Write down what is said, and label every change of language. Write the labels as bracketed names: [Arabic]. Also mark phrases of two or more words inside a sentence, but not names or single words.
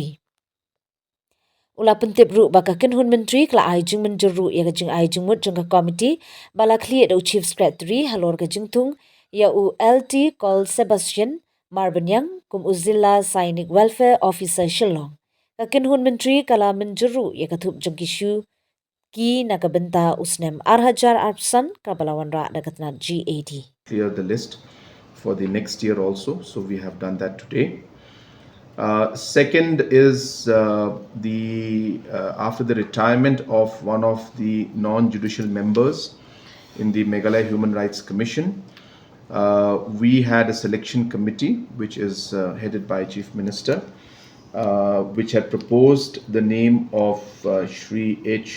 [Khasi] Ula pentip ru baka kinhun menteri kala ay jing menjur ru ya ka jing ay jing mut jing ka committee bala kliye do [English] chief secretary [Khasi] halor ka jing Thung ya u LT call Sebastian Marbanyang kum uzilla Sainik Welfare Officer Shillong. Ka kinhun menteri kala menjur ru ya ka thup jing kishu ki nakabenta usnem arhajar arpsan kabalawan ra dagatna GAD. [English] Clear the list for the next year also, so we have done that today. Second is after the retirement of one of the non-judicial members in the Meghalaya Human Rights Commission, we had a selection committee which is headed by Chief Minister, which had proposed the name of Shri H.